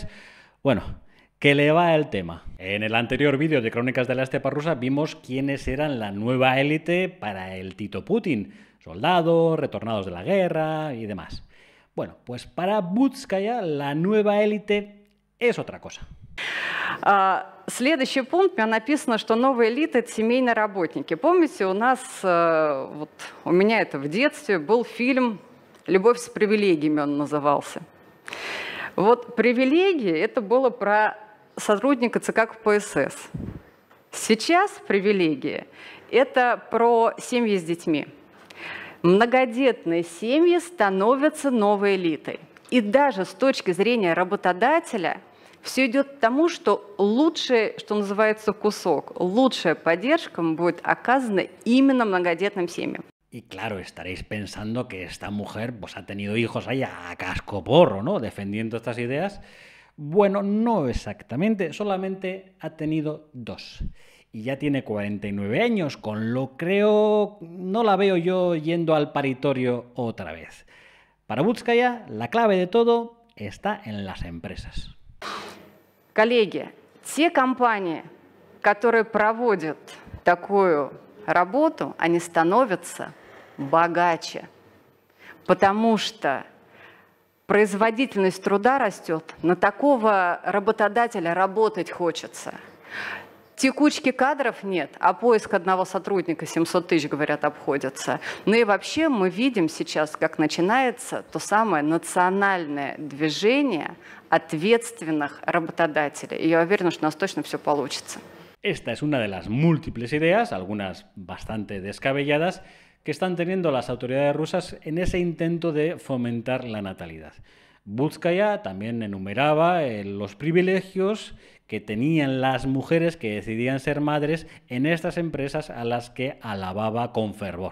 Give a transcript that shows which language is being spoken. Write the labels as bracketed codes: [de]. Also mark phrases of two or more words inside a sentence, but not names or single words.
[es] Bueno, que le va el tema. En el anterior vídeo de Crónicas de la Estepa Rusa vimos quiénes eran la nueva élite para el Tito Putin. Soldados, retornados de la guerra y demás. Bueno, pues para Butskaya la nueva élite es otra cosa. [ru] Следующий пункт, у меня написано, что новая элита – это семейные работники. Помните, у нас, вот, у меня это в детстве, был фильм «Любовь с привилегиями» он назывался. Вот привилегии – это было про сотрудника ЦК КПСС. Сейчас привилегии – это про семьи с детьми. Многодетные семьи становятся новой элитой. И даже с точки зрения работодателя все идет к тому, что лучший, что называется, кусок, лучшая поддержка будет оказана именно многодетным семьям. [es] Y claro, estaréis pensando que esta mujer pues, ha tenido hijos ahí a cascoporro, ¿no? Defendiendo estas ideas. Bueno, no exactamente, solamente ha tenido 2. y ya tiene 49 años, con lo creo no la veo yo yendo al paritorio otra vez. Para Butskaya, la clave de todo está en las empresas. [ru] Коллеги, те компании, которые проводят такую работу, они становятся богаче, потому что производительность труда растет, на такого работодателя работать хочется. Текучки кадров нет, а поиск одного сотрудника 700 тысяч, говорят, обходится. Ну и вообще мы видим сейчас, как начинается то самое национальное движение ответственных работодателей. И я уверена, что у нас точно все получится. [es] Esta es una de las múltiples ideas, algunas bastante descabelladas, que están teniendo las autoridades rusas en ese intento de fomentar la natalidad. Butskaya también enumeraba los privilegios que tenían las mujeres que decidían ser madres en estas empresas a las que alababa con fervor.